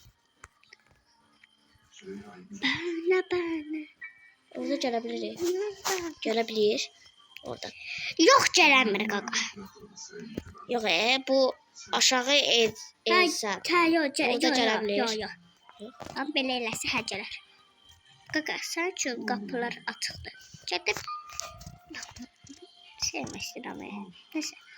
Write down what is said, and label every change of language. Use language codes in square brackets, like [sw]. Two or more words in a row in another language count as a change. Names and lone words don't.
[tr] Bana. Orada gelebilir. Gelebilir. Orada. Yok gelemiyor kaka. Yok bu aşağı insan. Yok gelebilir. [az] Yok. Ama belə eləsə hə gələr. Kaka sen üçün qapılar açıqdır. Gedib. Sevməsin ama ya. Neyse.